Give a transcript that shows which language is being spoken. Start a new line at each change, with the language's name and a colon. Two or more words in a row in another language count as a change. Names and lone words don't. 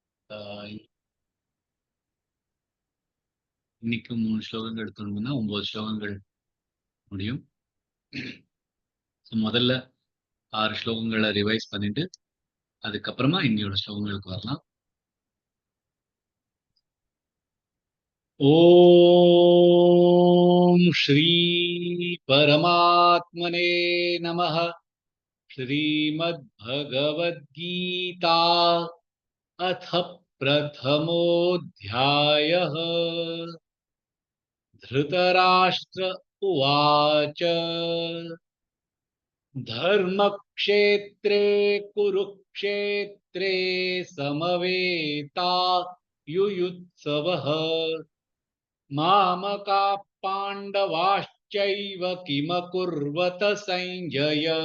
Tamil: ஆஹ் இன்னைக்கு 3 ஸ்லோகங்கள் எடுத்தோம்னா 9 ஸ்லோகங்கள் முடியும். முதல்ல 6 ஸ்லோகங்களை ரிவைஸ் பண்ணிட்டு அதுக்கப்புறமா இன்னையோட ஸ்லோகங்களுக்கு வரலாம்.
Sanskrit: ॐ श्री परमात्मने नमः. श्रीमद् भगवद्गीता अथ प्रथमोऽध्यायः। धृतराष्ट्र उवाच धर्मक्षेत्रे कुरुक्षेत्रे समवेता युयुत्सवः मामकाः पाण्डवाश्चैव किमकुर्वत सञ्जय।